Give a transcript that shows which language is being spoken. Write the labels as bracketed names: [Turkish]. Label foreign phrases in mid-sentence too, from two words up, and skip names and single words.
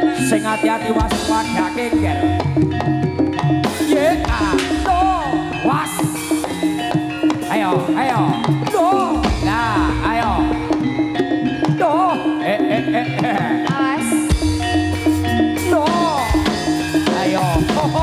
[Javanese] sing hati-hati waspada kengger. Ye do was. Ayo, ayo. Do. Nah, ayo. Do. Awas. Do. Ayo. Ho ho.